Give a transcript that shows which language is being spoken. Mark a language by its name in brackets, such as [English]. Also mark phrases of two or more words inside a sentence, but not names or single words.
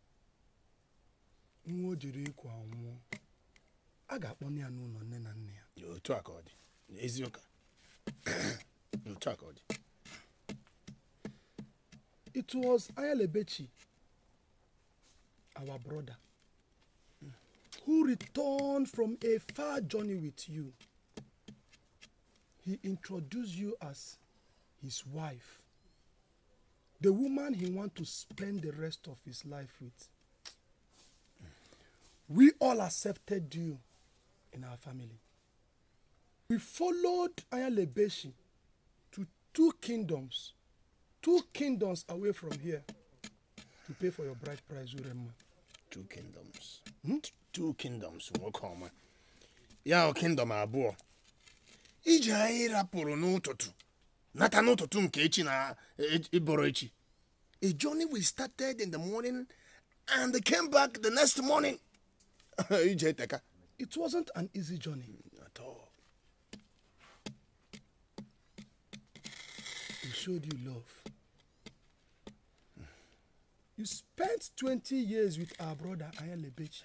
[Igbo] o jere iku anwụọ a ga-akpọ ya n'ụlọ nne na nne ya. Otu aka ọ dị eziokwu. Otu aka ọ dị. [English] It was Ayalebechi, our brother, who returned from a far journey with you. He introduced you as his wife, the woman he wants to spend the rest of his life with. We all accepted you in our family. We followed Ayalebechi to two kingdoms away from here to pay for your bride price, Uremma. 2 kingdoms. 2 kingdoms. [Igbo] Nwokoma. Ya kingdom abụọ. Ije anyị rapụrụ n'ụtụtụ. Nata n'ụtụtụ nke echi na ịbọrọ echi. [English] A journey we started in the morning and came back the next morning. [Igbo] Ije teka. [English] It wasn't an easy journey at all. We showed you love. You spent 20 years with our brother Ayalebechi.